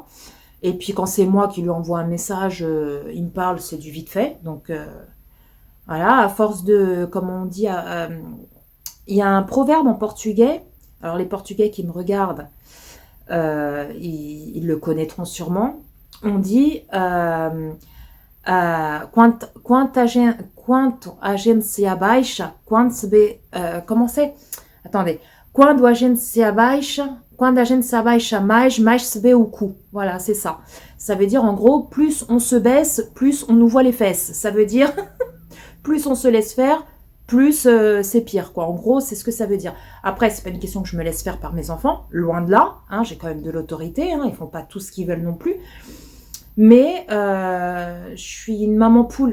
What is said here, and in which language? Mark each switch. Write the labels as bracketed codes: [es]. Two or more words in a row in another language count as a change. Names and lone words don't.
[fr] Et puis quand c'est moi qui lui envoie un message, il me parle, c'est du vite fait. Donc voilà, à force de, comme on dit, il y a un proverbe en portugais. Alors les Portugais qui me regardent, ils le connaîtront sûrement. On dit [pt] quanto a gente se abaixa, quando se vê, [fr] comment c'est? Attendez. [pt] Quando a gente se abaixa, quando a gente se abaixa mais se vê o cu. [fr] Voilà, c'est ça. Ça veut dire en gros, plus on se baisse, plus on nous voit les fesses. Ça veut dire plus on se laisse faire, plus c'est pire, quoi. En gros, c'est ce que ça veut dire. Après, c'est pas une question que je me laisse faire par mes enfants, loin de là. Hein, j'ai quand même de l'autorité, hein, ils font pas tout ce qu'ils veulent non plus. Mais je suis une maman poule.